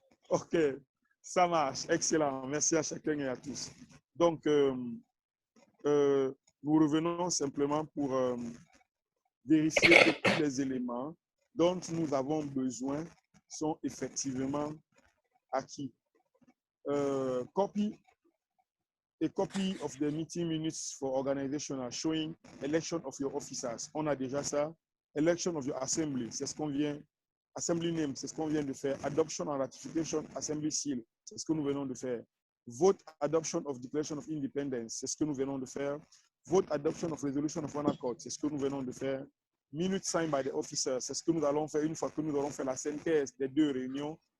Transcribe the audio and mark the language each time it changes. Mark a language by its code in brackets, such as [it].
[fr] OK, ça marche. Excellent. Merci à chacun et à tous. Donc, nous revenons simplement pour vérifier que tous les éléments dont nous avons besoin sont effectivement acquis. [en] Copy of the meeting minutes for organizational showing election of your officers. [fr] On a déjà ça. [en] Election of your assembly, [fr] c'est ce qu'on vient. [en] Assembly name, [fr] c'est ce qu'on vient de faire. [en] Adoption and ratification, assembly seal, [fr] c'est ce que nous venons de faire. [en] Vote adoption of declaration of independence, [fr] c'est ce que nous venons de faire. [en] Vote adoption of resolution of one accord, [fr] c'est ce que nous venons de faire. [en] Minute signed by the officers, [fr] c'est ce que nous allons faire une fois que nous aurons fait la synthèse des deux réunions.